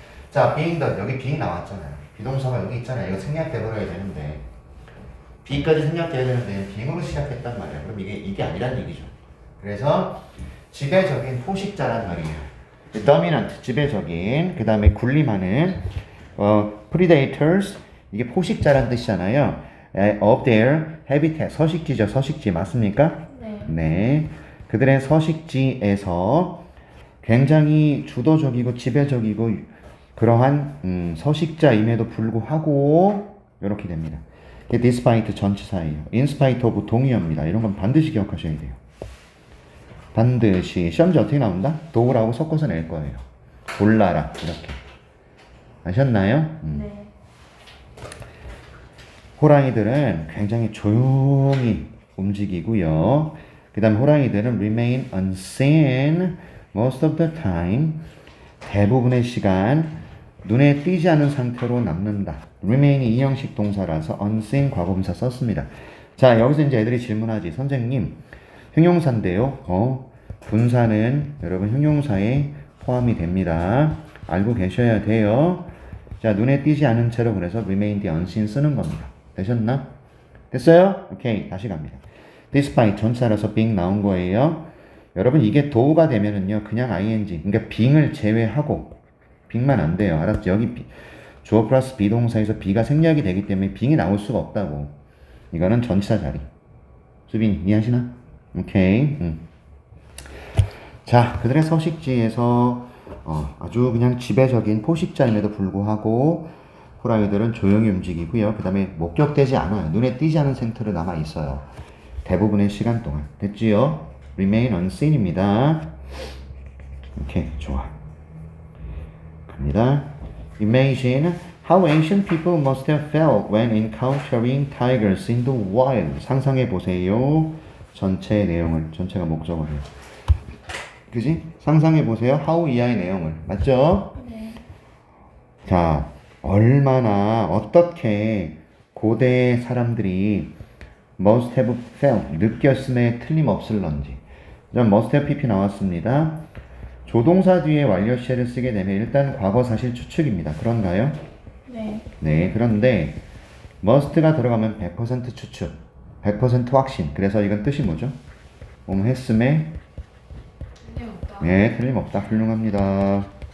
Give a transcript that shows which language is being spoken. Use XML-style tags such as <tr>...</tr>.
<ko>자, being the 여기 being 나왔잖아요. 비동사가 여기 있잖아요. 이거 생략돼 버려야 되는데 be까지 생략돼야 되는데 being으로 시작했단 말이야. 그럼 이게 아니란 얘기죠. 그래서 지배적인 포식자란 말이에요. dominant 지배적인 그 다음에 군림하는 predators 이게 포식자란 뜻이잖아요.</ko> <en>of their habitat</en> <ko>서식지죠. 서식지 맞습니까? 네. 네. 그들의 서식지에서 굉장히 주도적이고 지배적이고 그러한 서식자임에도 불구하고 이렇게 됩니다. despite 전치사예요.</ko> <en>in spite of</en> <ko>동의어입니다. 이런 건 반드시 기억하셔야 돼요. 반드시 시험지 어떻게 나온다? do라고 섞어서 낼 거예요. 골라라 이렇게. 아셨나요? 네. 호랑이들은 굉장히 조용히 움직이고요. 그 다음에 호랑이들은</ko> <en>remain unseen most of the time.</en> <ko>대부분의 시간 눈에 띄지 않은 상태로 남는다. remain이 이형식 동사라서 unseen 과거분사 썼습니다. 자, 여기서 이제 애들이 질문하지. 선생님, 형용사인데요. 분사는 여러분 형용사에 포함이 됩니다. 알고 계셔야 돼요. 자, 눈에 띄지 않은 채로 그래서</ko> <en>remain the unseen</en> <ko>쓰는 겁니다. 되셨나? 됐어요? 오케이. 다시 갑니다. despite 전치사라서 being 나온 거예요. 여러분 이게 do가 되면은요 그냥 ing 그러니까 being을 제외하고 being만 안 돼요. 알았죠? 여기 주어 플러스 비동사에서 be가 생략이 되기 때문에 being이 나올 수가 없다고. 이거는 전치사 자리. 수빈 이해하시나? 오케이. 자, 그들의 서식지에서 아주 그냥 지배적인 포식자임에도 불구하고 호랑이들은 조용히 움직이고요. 그 다음에 목격되지 않아요. 눈에 띄지 않은 생태로 남아 있어요. 대부분의 시간 동안. 됐지요? remain unseen입니다. 오케이, 좋아. 갑니다.</ko> <en>Imagine how ancient people must have felt when encountering tigers in the wild.</en> <ko>상상해 보세요. 전체 내용을, 전체가 목적어예요. 그지? 상상해 보세요. how 이하의 내용을. 맞죠? 네. 자, 얼마나 어떻게 고대 사람들이</ko> <en>must have felt</en> <ko>느꼈음에 틀림없을런지. 전 must have pp 나왔습니다. 조동사 뒤에 완료시를 쓰게 되면 일단 과거 사실 추측입니다. 그런가요? 네. 네, 그런데 must가 들어가면 100% 추측, 100% 확신. 그래서 이건 뜻이 뭐죠? 했음에 틀림없다. 네, 틀림없다. 훌륭합니다.</ko>